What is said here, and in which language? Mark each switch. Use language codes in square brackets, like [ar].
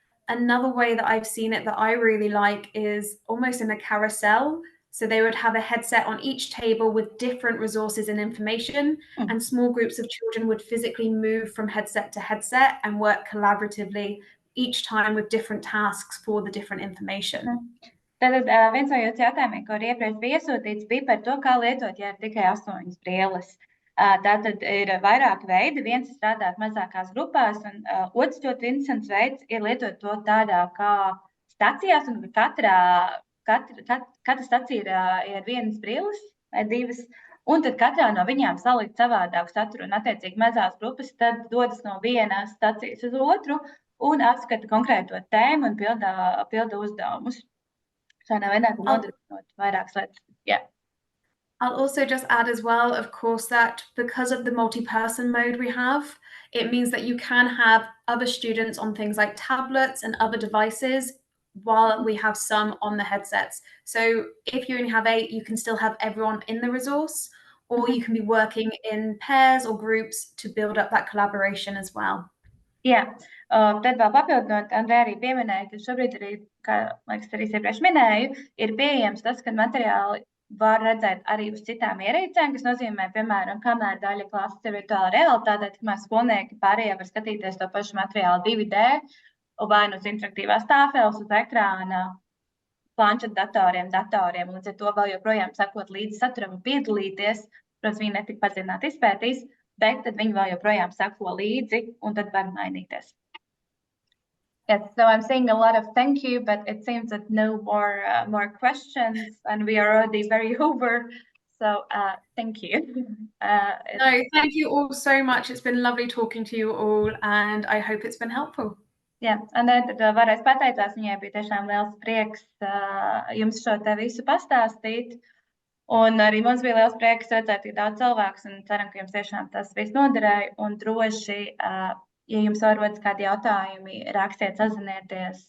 [en] Another way that I've seen it that I really like is almost in a carousel. So they would have a headset on each table with different resources and information, and small groups of children would physically move from headset to headset and work collaboratively each time with different tasks for the different information. [lv] Tātad viens no jūsu jautājumiem, ko iepriekš bija iesūtīts, bija par to, kā lietot, ja ir tikai 8 brilles. Tātad ir vairāki veidi. Viens ir strādāt mazākās grupās, un otrs ļoti interesants veids ir lietot to tādā kā stacijās, un katra stacija ir 1 brilles vai 2, un tad katrā no viņām salikt savādāku saturu, un attiecīgi mazās grupas tad dodas no vienas stacijas uz otru un apskata konkrēto tēmu un pilda uzdevumus. Šādā veidā nodrošinot vairākas lietas. [en] Yeah. I'll also just add as well, of course, that because of the multi-person mode we have, it means that you can have other students on things like tablets and other devices while we have some on the headsets. So if you only have 8, you can still have everyone in the resource, or you can be working in pairs or groups to build up that collaboration as well. [lv] Jā, tad vēl papildinot, Andrea arī pieminēja, ka šobrīd arī, kā liekas, arī iepriekš minēju, ir pieejams tas, ka materiāli var redzēt arī uz citām ierīcēm, kas nozīmē, piemēram, kamēr daļa klases ir virtuāla realitātē, tikmēr skolnieki pārējie var skatīties to pašu materiālu 2D, vai no interaktīvās tāfeles uz ekrāna, planšetdatoriem, datoriem, un līdz ar to vēl joprojām sakot līdzi saturam un piedalīties. Protams, viņi netik padziļināti izpētīs, bet tad viņi vēl joprojām sako līdzi, un tad var mainīties. [en] Yes, so I'm saying a lot of thank you, but it seems that no more questions, and we are already very over. So thank you. No, thank you all so much. It's been lovely talking to you all, and I hope it's been helpful. [lv] Jā, un tad varēs pateicās, viņai bija tiešām liels prieks jums šo te visu pastāstīt. Un arī mums bija liels prieks redzēt tik daudz cilvēkus, un ceram, ka jums tiešām tas viss noderēja. Un droši, ja jums vēl rodas kādi jautājumi, rakstiet, sazinieties.